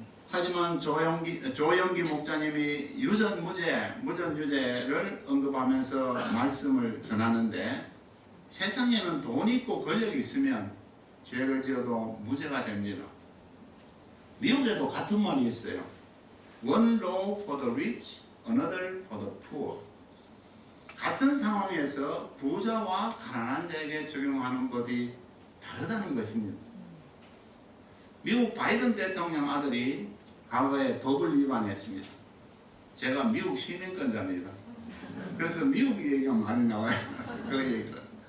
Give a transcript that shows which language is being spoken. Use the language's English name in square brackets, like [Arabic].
[Korean] 하지만 조영기 목사님이 무전유죄를 언급하면서 말씀을 전하는데 세상에는 돈 있고 권력이 있으면 죄를 지어도 무죄가 됩니다. 미국에도 같은 말이 있어요. [English] One law for the rich, another for the poor. [Korean] 같은 상황에서 부자와 가난한 자에게 적용하는 법이 다르다는 것입니다. 미국 바이든 대통령 아들이 과거에 법을 위반했습니다. 제가 미국 시민권자입니다. 그래서 미국 얘기가 많이 나와요. 그 얘기를.